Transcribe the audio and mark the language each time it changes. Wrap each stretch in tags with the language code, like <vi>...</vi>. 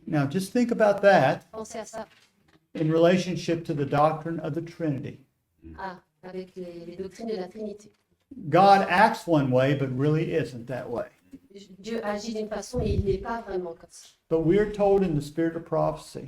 <en>Now, just think about that</en> <fr>Pensez à ça,</fr> <en>in relationship to the doctrine of the Trinity.</en> <fr>avec les doctrines de la Trinité.</fr> <en>God acts one way, but really isn't that way.</en> <fr>Dieu agit d'une façon et il n'est pas vraiment comme ça.</fr> <en>But we are told in the spirit of prophecy</en>